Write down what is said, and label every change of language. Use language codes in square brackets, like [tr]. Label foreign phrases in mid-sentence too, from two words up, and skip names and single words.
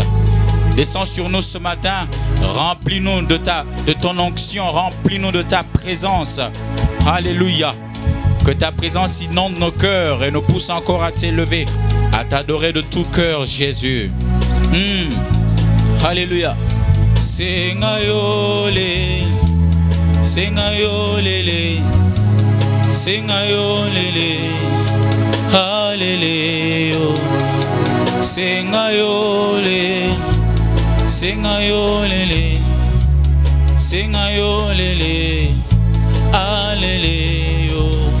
[fr] Descends sur nous ce matin, remplis-nous de ton onction, remplis-nous de ta présence. Alléluia. Que ta présence inonde nos cœurs et nous pousse encore à t'élever, à t'adorer de tout cœur, Jésus. Alléluia. Sengayole, sengayolele, sengayolele, Alléluia. Sengayole, sengayolele, sengayolele, Alléluia.